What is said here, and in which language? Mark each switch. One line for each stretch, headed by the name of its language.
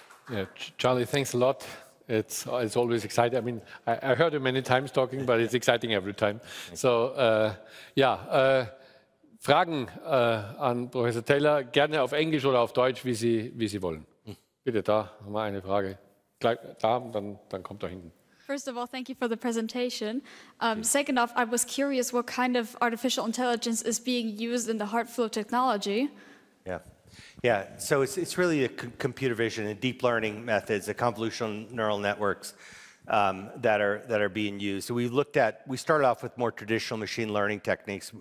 English: Yeah, Charlie, thanks a lot. It's always exciting. I mean, I heard you many times talking, but it's exciting every time.
German: So, Fragen an Professor Taylor, gerne auf Englisch oder auf Deutsch, wie Sie wollen. Bitte, da haben wir eine Frage. Gleich da, dann kommt da hinten.
English: First of all, thank you for the presentation. Second off, I was curious what kind of artificial intelligence is being used in the HeartFlow technology. Yeah, so it's really a computer vision and deep learning methods, the convolutional neural networks that are being used. So we started off with more traditional machine learning techniques.